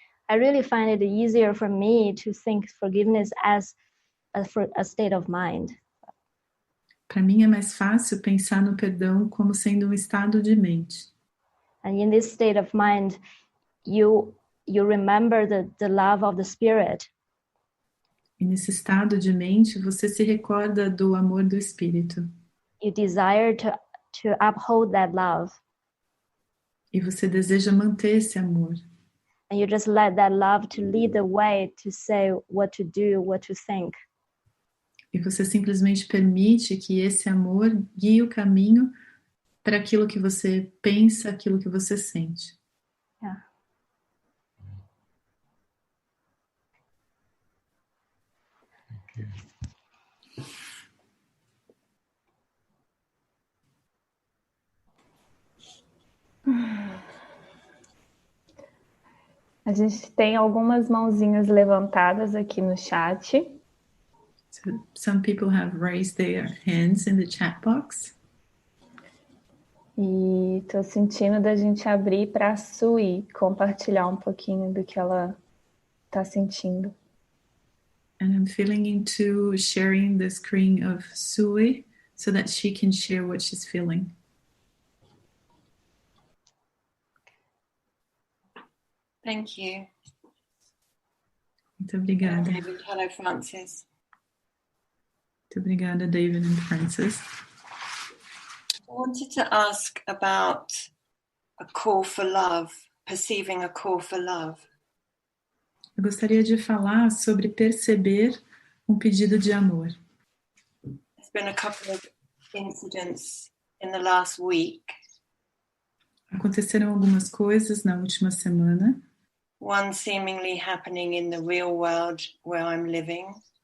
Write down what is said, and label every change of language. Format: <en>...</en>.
<en>I really find it easier for me to think forgiveness as a state of mind.</en> <pt>Para mim é mais fácil pensar no perdão como sendo um estado de mente.</pt> <en>And in this state of mind, you remember the love of the Spirit.</en> <pt>E nesse estado de mente, você se recorda do amor do Espírito.</pt> <en>You desire to uphold that love.</en> <pt>E você deseja manter esse amor.</pt> <en>And you just let that love to lead the way to say what to do, what to think.</en> <pt>E você simplesmente permite que esse amor guie o caminho para aquilo que você pensa, aquilo que você sente.</pt> <en>Yeah.</en> <pt>A gente tem algumas mãozinhas levantadas aqui no chat.</pt> <en>So some people have raised their hands in the chat box.</en> <pt>E estou sentindo da gente abrir para a Sui compartilhar um pouquinho do que ela está sentindo.</pt> <en>And I'm feeling into sharing the screen of Sui so that she can share what she's feeling. Thank you.</en> <pt>Muito obrigada.</pt> <en>David. Hello, Francis.</en> <pt>Muito obrigada, David and Francis.</pt> <en>I wanted to ask about a call for love, perceiving a call for love.</en> <pt>Eu gostaria de falar sobre perceber um pedido de amor.</pt> <en>There's been a couple of incidents in the last week.</en> <pt>Aconteceram algumas coisas na última semana.</pt> <en>One seemingly happening in the real world where I'm living.</en>